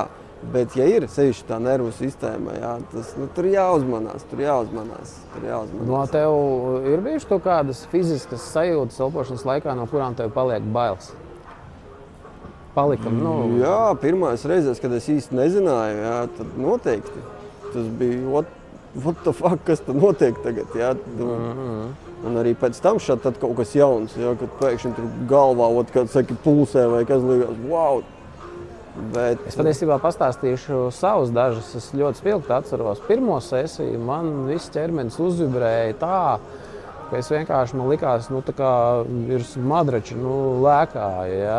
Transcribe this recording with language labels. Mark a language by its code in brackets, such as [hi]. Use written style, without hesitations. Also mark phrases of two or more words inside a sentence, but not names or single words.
[lv] Bet, ja ir sevišķi tā nervu sistēma, jā, tas, tur jāuzmanās. No tev ir bijuši kaut kādas fiziskas sajūtas elpošanas laikā, no kurām tev paliek bailes? Jā, pirmās reizes, kad es īsti nezināju, jā, tad noteikti. Tas bija, [en] what the fuck, [lv] kas tad notiek tagad, jā. Un arī pēc tam tad kaut kas jauns, jā, kad pēkšņi tur galvā, kad saki, pulsē vai kas liekas, wow. Bet... Es patiesībā pastāstīšu savus dažus. Es ļoti spilgti atceros pirmo sesiju. Man viss ķermenis uzvibrēja tā, ka es vienkārši, man likās, tā kā virs madrača, lēkāja, ja.